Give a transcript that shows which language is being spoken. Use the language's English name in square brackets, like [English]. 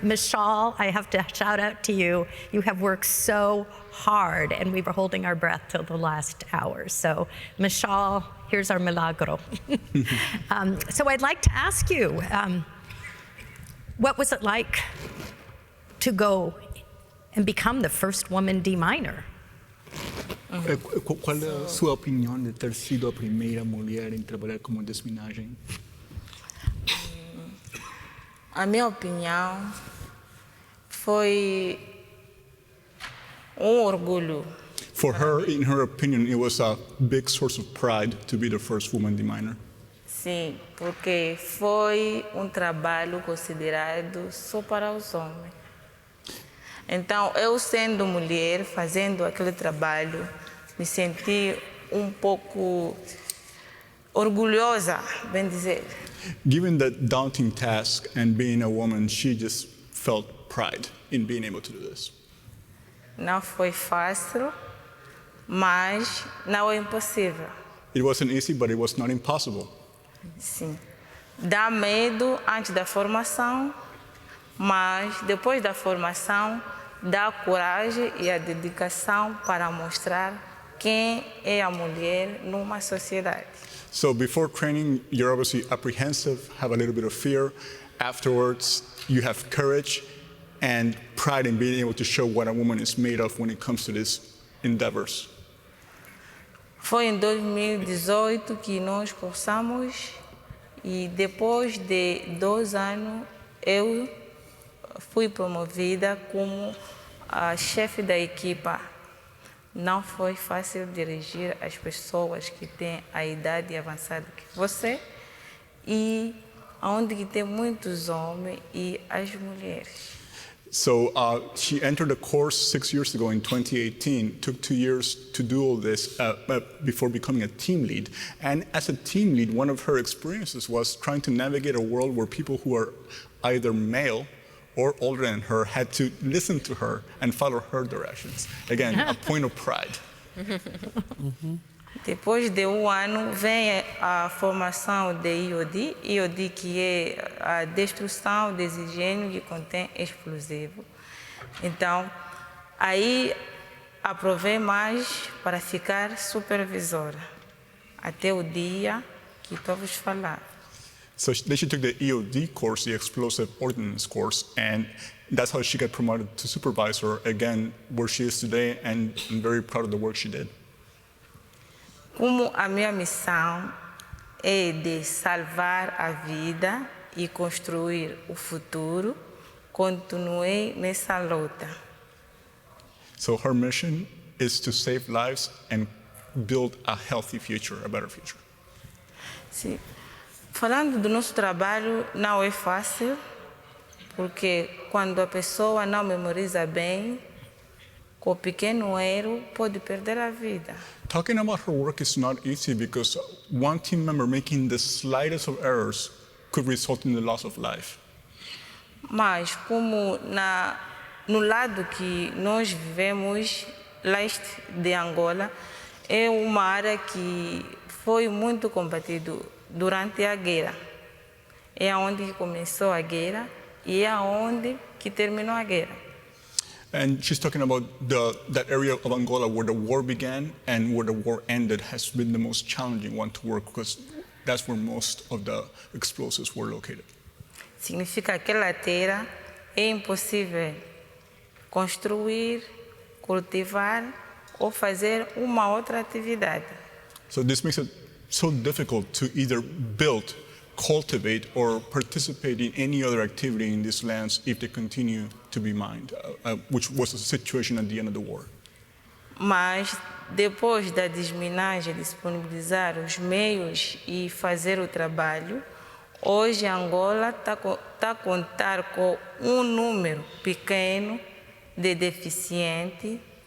[English] Michal, I have to shout out to you. You have worked so hard, and we were holding our breath till the last hour. So, Michal, here's our milagro. So I'd like to ask you, what was it like to go and become the first woman deminer? [Portuguese] Qual é a sua opinião de ter sido a primeira mulher em trabalhar como desminagem? A minha opinião foi orgulho. [English] For her, in her opinion, it was a big source of pride to be the first woman deminer. [Portuguese] Sim, porque foi trabalho considerado só para os homens. Então, eu sendo mulher, fazendo aquele trabalho, me senti pouco orgulhosa, bem dizer. [English] Given that daunting task and being a woman, she just felt pride in being able to do this. [Portuguese] Não foi fácil, mas não é impossível. [English] It wasn't easy, but it was not impossible. [Portuguese] Sim. Dá medo antes da formação, mas depois da formação, dá coragem e a dedicação para mostrar quem é a mulher numa sociedade. [English] So before training, you're obviously apprehensive, have a little bit of fear. Afterwards, you have courage and pride in being able to show what a woman is made of when it comes to these endeavors. [Portuguese] Foi em 2018 que nós cursamos e depois de 2 anos eu fui promovida como a chefe da equipa. Não foi fácil dirigir as pessoas que têm a idade avançada que você e onde que tem muitos homens e as mulheres. [English] So she entered the course 6 years ago in 2018, took 2 years to do all this before becoming a team lead. And as a team lead, one of her experiences was trying to navigate a world where people who are either male or older than her had to listen to her and follow her directions. Again, a point of pride. [Portuguese] Depois de 1 ano, vem a formação de IOD. IOD que é a destruição de higiene que contém explosivo. Então, aí aprovei mais para ficar supervisora, até o dia que estou vos falando. [English] So then she took the EOD course, the Explosive Ordnance course, and that's how she got promoted to supervisor, again, where she is today, and I'm very proud of the work she did. [Portuguese] Como a minha missão é de salvar a vida e construir o futuro, continuei nessa luta. [English] So her mission is to save lives and build a healthy future, a better future. [Portuguese] Sim. Falando do nosso trabalho, não é fácil, porque quando a pessoa não memoriza bem, com pequeno erro, pode perder a vida. [English] Talking about her work is not easy because one team member making the slightest of errors could result in the loss of life. [Portuguese] Mas como no lado que nós vivemos, leste de Angola, é uma área que foi muito combatida durante a guerra. É onde começou a guerra e é onde que terminou a guerra. [English] And she's talking about that area of Angola where the war began and where the war ended has been the most challenging one to work because that's where most of the explosives were located. [Portuguese] Significa que aquela terra é impossível construir, cultivar ou fazer uma outra atividade. [English] So this makes it so difficult to either build, cultivate, or participate in any other activity in these lands if they continue to be mined, which was the situation at the end of the war. [Portuguese] Mas depois da desminagem, disponibilizar os meios e fazer o trabalho, hoje Angola está a contar com número pequeno de deficientes